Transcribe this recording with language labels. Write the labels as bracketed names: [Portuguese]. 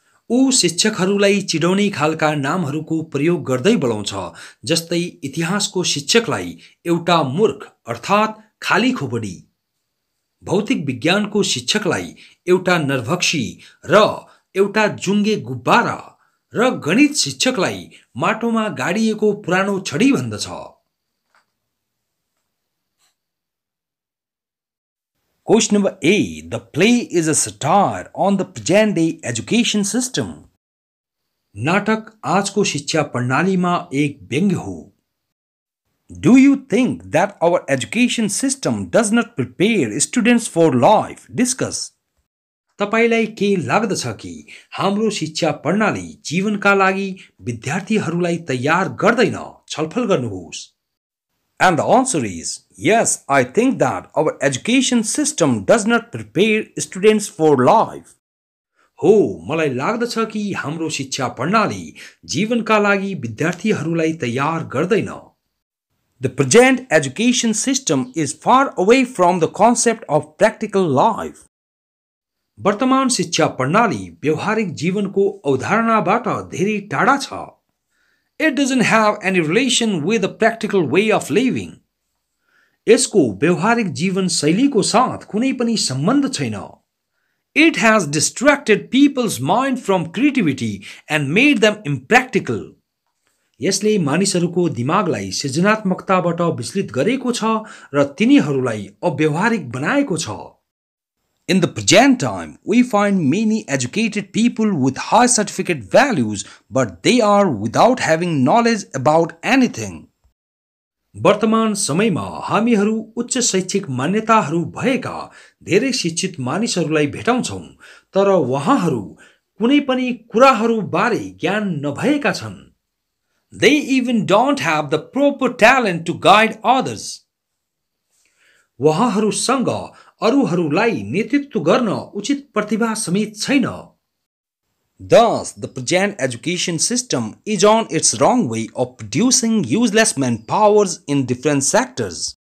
[Nepali] ऊ शिक्षकहरूलाई चिडाउने खालका नामहरूको प्रयोग गर्दै बोलाउँछ, जस्तै इतिहासको शिक्षकलाई एउटा मूर्ख अर्थात् खाली खोपडी, भौतिक विज्ञानको शिक्षकलाई एउटा नरभक्षी र एउटा जुङ्गे गुब्बारा र गणित शिक्षकलाई माटोमा गाडिएको पुरानो छडी भन्दछ। [English] Question number A. The play is a satire on the present day education system. [Nepali] नाटक आजको शिक्षा प्रणालीमा एक व्यङ्ग्य हो। [English] Do you think that our education system does not prepare students for life? Discuss. [Nepali] तपाईलाई के लाग्दछ कि हाम्रो शिक्षा प्रणाली जीवनका लागि विद्यार्थीहरूलाई तयार गर्दैन? छलफल गर्नुहोस्। [English] And the answer is yes, I think that our education system does not prepare students for life. [Nepali] हो, मलाई लाग्दछ कि हाम्रो शिक्षा प्रणाली जीवनका लागि विद्यार्थीहरूलाई तयार गर्दैन। [English] The present education system is far away from the concept of practical life. [Nepali] वर्तमान शिक्षा प्रणाली व्यवहारिक जीवनको अवधारणाबाट धेरै टाढा छ। [English] It doesn't have any relation with the practical way of living. [Nepali] यसको व्यवहारिक जीवन शैलीको साथ कुनै पनि सम्बन्ध छैन। [English] It has distracted people's mind from creativity and made them impractical. [Nepali] यसले मानिसहरूको दिमागलाई सृजनात्मकताबाट विचलित गरेको छ र तिनीहरूलाई अव्यवहारिक बनाएको छ। [English] In the present time, we find many educated people with high certificate values, but they are without having knowledge about anything. [Nepali] वर्तमान समयमा हामीहरू उच्च शैक्षिक मान्यताहरू भएका धेरै शिक्षित मानिसहरूलाई भेटाउँछौं, तर उहाँहरू कुनै पनि कुराहरू बारे ज्ञान नभएका छन्। [English] They even don't have the proper talent to guide others. [Nepali] उहाँहरूसँग अरूहरूलाई नेतृत्व गर्न उचित प्रतिभा समेत छैन। [English] Thus, the present education system is on its wrong way of producing useless manpowers in different sectors.